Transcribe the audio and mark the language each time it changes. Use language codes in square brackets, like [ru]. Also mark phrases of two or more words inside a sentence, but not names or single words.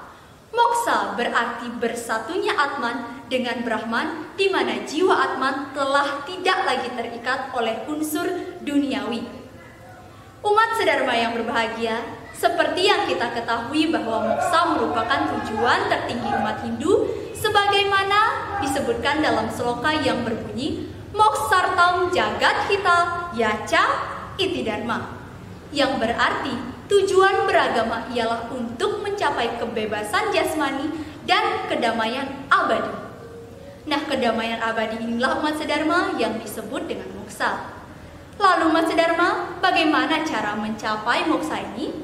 [id] Moksa berarti bersatunya Atman dengan Brahman, di mana jiwa Atman telah tidak lagi terikat oleh unsur duniawi. Umat sedharma yang berbahagia, seperti yang kita ketahui bahwa moksa merupakan tujuan tertinggi umat Hindu, sebagaimana disebutkan dalam sloka yang berbunyi [sa] Moksartam jagat hita yaca iti dharma, [id] yang berarti tujuan beragama ialah untuk mencapai kebebasan jasmani dan kedamaian abadi. Nah, kedamaian abadi inilah umat sedharma yang disebut dengan moksa. Lalu umat sedharma, bagaimana cara mencapai moksa ini?